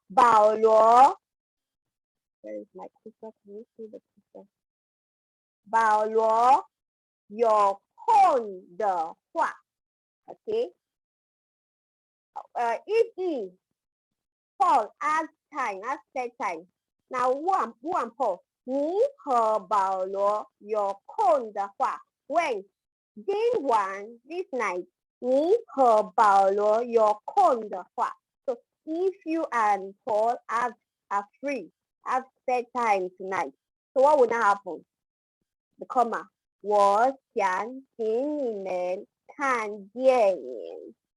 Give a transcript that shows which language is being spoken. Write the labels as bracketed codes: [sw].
[en] Paulo, where is my picture? Can you see the picture? Paulo, [zh] 有空的话. [en] Okay. If he, Paul has time, has spare time. Now who and Paul? [zh] 你和保罗有空的话 [en] when? Day one, this night. [zh] 你和保罗有空的话 [en] So if you and Paul are free, have spare time tonight. So what would now happen? The comma. [zh] 我想请你们看电影。